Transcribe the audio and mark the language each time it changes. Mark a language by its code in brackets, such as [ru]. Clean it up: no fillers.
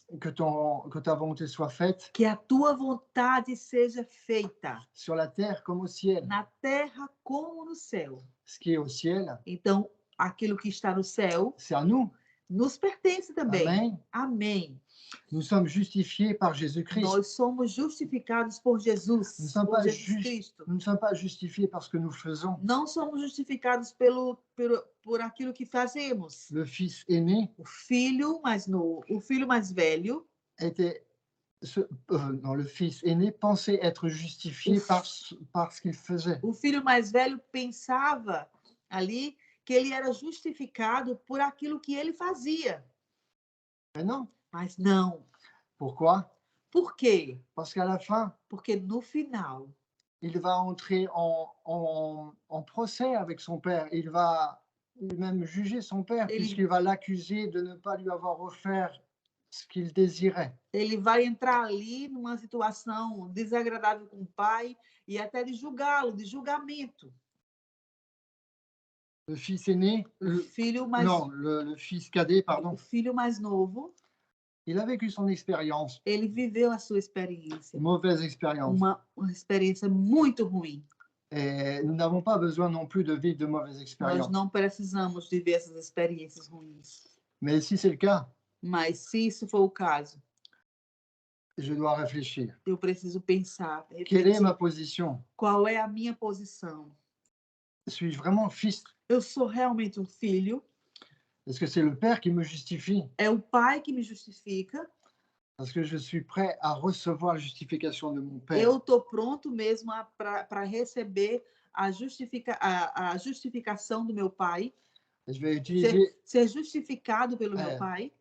[fr] que ta volonté soit faite [pt] que a tua vontade seja feita [fr] sur la terre comme au ciel. [pt] na terra como no céu. [fr] Ce qui est au ciel, [pt] Então, aquilo que está no céu [fr] c'est à nous. [pt] nos pertence também. [fr] Amen. [pt] Amém. [fr] Nous sommes justifiés par Jésus-Christ. [pt] Nós somos justificados por Jesus, [fr] Nous ne sommes [pt] por [fr] pas [pt] Jesus Cristo. [fr] Nous ne sommes pas justifiés par ce que nous faisons. [pt] Não somos justificados por aquilo que fazemos. [fr] Le fils aîné [pt] O filho mais novo, o filho mais velho, [fr] le fils aîné pensait être justifié par ce qu'il faisait. [pt] o filho mais velho pensava ali que ele era justificado por aquilo que ele fazia. [fr] Mais non. [pt] Mas não. [fr] Pourquoi? [pt] Por quê? [fr] Parce qu'à la fin, [pt] Porque no final, [fr] il va entrer en procès avec son père. Il va même juger son père, puisqu'il va l'accuser de ne pas lui avoir offert ce qu'il désirait. [pt] ele vai entrar ali numa situação desagradável com o pai e até de julgá-lo, de julgamento. [fr] Le fils aîné, Le fils cadet, pardon. [pt] O filho mais novo, [fr] il a vécu son expérience. [pt] Ele viveu a sua experiência. [fr] Mauvaise expérience. [pt] Uma experiência muito ruim. [fr] Et nous n'avons pas besoin non plus de vivre de mauvaises expériences. [pt] Nós não precisamos viver essas experiências ruins. [fr] Mais si c'est le cas, [pt] mas se isso for o caso, [fr] je dois réfléchir. [pt] Eu preciso pensar. [fr] Quelle est ma position? [pt] Qual é a minha posição? [fr] Suis-je vraiment fils? [pt] Eu sou realmente um filho? [fr] Est-ce que c'est le Père qui me justifie? [pt] É o Pai que me justifica? [fr] Parce que je suis prêt à recevoir la justification de mon Père. [pt] Eu estou pronto mesmo para receber a justificação do meu Pai. [fr] Je vais utiliser, [pt] ser justificado pelo meu Pai.